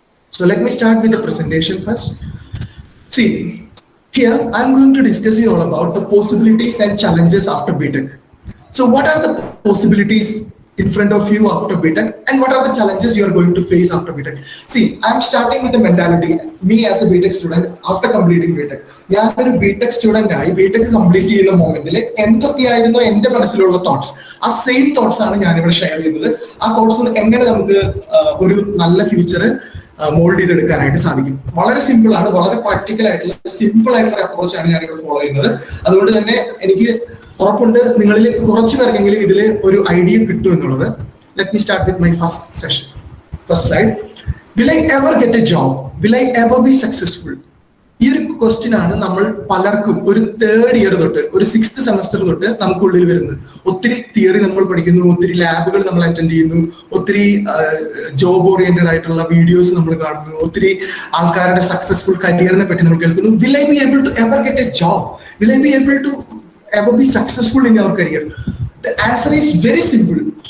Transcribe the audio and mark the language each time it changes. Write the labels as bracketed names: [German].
[English] So let me start with the presentation first. See, here I'm going to discuss you all about the possibilities and challenges after BTech. So what are the possibilities in front of you after BTech, and what are the challenges you are going to face after BTech? See, I'm starting with the mentality. Me as a BTech student, after completing BTech, [Malayalam] ഞാൻ ഒരു BTech student ആയി BTech complete ചെയ്യുന്ന മൊമെന്റിൽ എന്തൊക്കെയായിരുന്നു എന്റെ മനസ്സിലുള്ള thoughts, ആ same thoughts ആണ് ഞാനിവിടെ ഷെയർ ചെയ്യുന്നത്. ആ തോട്ട്സ് എങ്ങനെ നമുക്ക് ഒരു നല്ല ഫ്യൂച്ചർ മോൾഡ് ചെയ്തെടുക്കാനായിട്ട് സാധിക്കും. വളരെ സിമ്പിൾ ആണ്, വളരെ പ്രാക്ടിക്കൽ ആയിട്ടുള്ള സിമ്പിൾ ആയിട്ടുള്ള അപ്രോച്ച് ആണ് ഞാനിവിടെ ഫോളോ ചെയ്യുന്നത്. അതുകൊണ്ട് തന്നെ എനിക്ക് ഉറപ്പുണ്ട് നിങ്ങളിൽ കുറച്ചു പേർക്കെങ്കിലും ഇതിൽ ഒരു ഐഡിയ കിട്ടും എന്നുള്ളത്. [English] Let me start with my first slide. Will I ever get a job? Will I ever be successful? [Malayalam] ഈ ഒരു ക്വസ്റ്റ്യൻ ആണ് നമ്മൾ പലർക്കും ഒരു 3rd ഇയർ തൊട്ട്, ഒരു 6th സെമസ്റ്റർ തൊട്ട് നമുക്കുള്ളിൽ വരുന്നത്. ഒത്തിരി തിയറി നമ്മൾ പഠിക്കുന്നു, ഒത്തിരി ലാബുകൾ നമ്മൾ അറ്റൻഡ് ചെയ്യുന്നു, ഒത്തിരി ജോബ് ഓറിയന്റഡ് ആയിട്ടുള്ള വീഡിയോസ് നമ്മൾ കാണുന്നു, ഒത്തിരി ആൾക്കാരുടെ സക്സസ്ഫുൾ കരിയറിനെ പറ്റി നമ്മൾ കേൾക്കുന്നു. [English] Will I be able to ever get a job? Will I be able to ever be successful in your career? The answer is very simple.